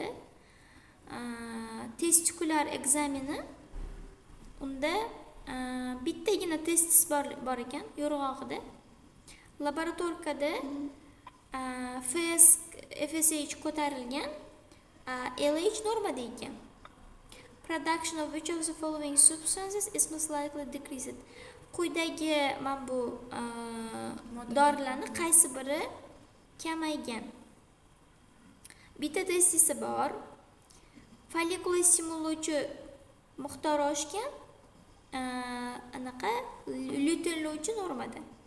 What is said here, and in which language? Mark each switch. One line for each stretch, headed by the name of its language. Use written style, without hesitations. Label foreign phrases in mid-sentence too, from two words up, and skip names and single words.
Uzbek: Testikular ekzameni. Unda bittagina testis bor ekan yo'rg'og'ida. Laboratoriyada FSH ko'tarilgan, LH normada ekan.
English: Production of which of the following substances is most likely decreased?
Uzbek: Quyidagi mana bu dorilarning qaysi biri kamaygan? Bitta testisi bor. Follikul stimullovchi miqdori oshgan, anaqa lyutenlovchi normada.